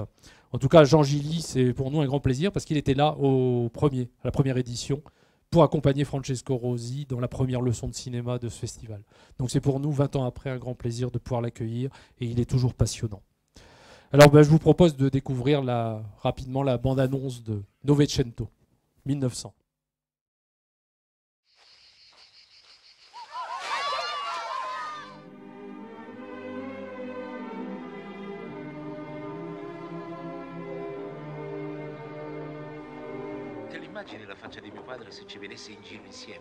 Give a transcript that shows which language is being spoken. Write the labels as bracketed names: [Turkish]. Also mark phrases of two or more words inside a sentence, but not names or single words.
[French] En tout cas, Jean Gilly, c'est pour nous un grand plaisir, parce qu'il était là à la première édition, pour accompagner Francesco Rosi dans la première leçon de cinéma de ce festival. Donc c'est pour nous, 20 ans après, un grand plaisir de pouvoir l'accueillir, et il est toujours passionnant. Alors je vous propose de découvrir rapidement la bande-annonce de Novecento, 1900. [Italian] Te l'immagini la faccia di mio padre se ci vedesse in giro insieme?